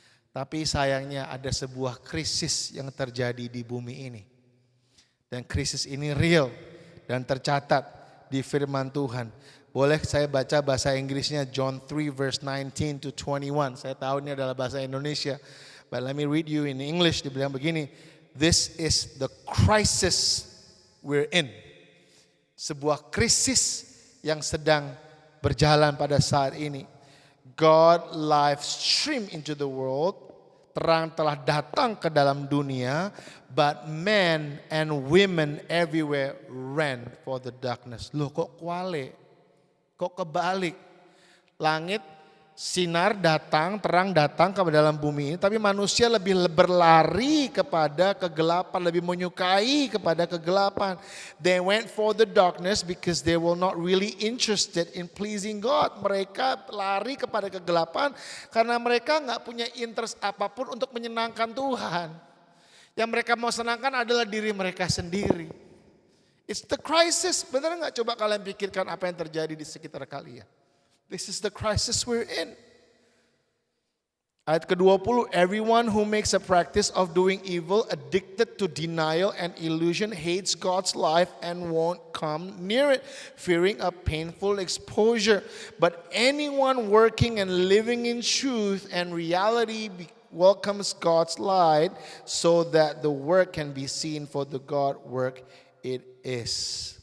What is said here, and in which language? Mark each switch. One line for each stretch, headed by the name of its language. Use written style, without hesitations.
Indonesian: Tapi sayangnya ada sebuah krisis yang terjadi di bumi ini. Dan krisis ini real dan tercatat di firman Tuhan. Boleh saya baca bahasa Inggrisnya, John 3 verse 19 to 21. Saya tahu ini adalah bahasa Indonesia.
English: But let me read you in English.
Indonesian: Dibilang begini,
English: this is the crisis we're in.
Indonesian: Sebuah krisis yang sedang berjalan pada saat ini.
English: God live stream into the world.
Indonesian: Terang telah datang ke dalam dunia,
English: but men and women everywhere ran for the darkness.
Indonesian: Loh kok kuale? Kok kebalik? Langit, sinar datang, terang datang ke dalam bumi ini, tapi manusia lebih berlari kepada kegelapan, lebih menyukai kepada kegelapan.
English: They went for the darkness because they were not really interested in pleasing God.
Indonesian: Mereka lari kepada kegelapan karena mereka nggak punya interest apapun untuk menyenangkan Tuhan. Yang mereka mau senangkan adalah diri mereka sendiri.
English: It's the crisis.
Indonesian: Benar nggak? Coba kalian pikirkan apa yang terjadi di sekitar kalian.
English: This is the crisis we're in.
Indonesian: Ayat ke-20,
English: everyone who makes a practice of doing evil, addicted to denial and illusion, hates God's life and won't come near it, fearing a painful exposure. But anyone working and living in truth and reality welcomes God's light so that the work can be seen for the God work it is.